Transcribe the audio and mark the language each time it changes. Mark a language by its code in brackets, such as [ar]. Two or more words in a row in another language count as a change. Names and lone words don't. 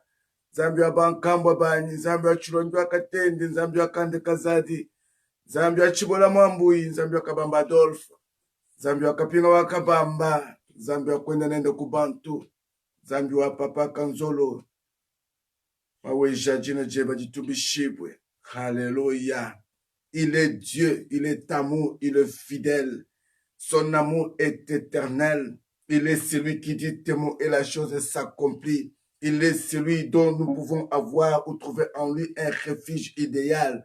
[lua] Zambi wa bankambwa banyi, zambi wa chulonjwa katende, zambi wa kande kazadi. Zambi wa chibola mwambui, zambi wa kabamba Adolf. Zambi wa kapinga wa kabamba, zambi wa kwenda nende kubantu. Zambi wa papa kanzolo. Maweja jina jeba jitubishibwe. Hallelujah. [fr] Il est Dieu, il est amour, il est fidèle. Son amour est éternel. Il est celui qui dit tes mots et la chose s'accomplit. Il est celui dont nous pouvons avoir ou trouver en lui un refuge idéal.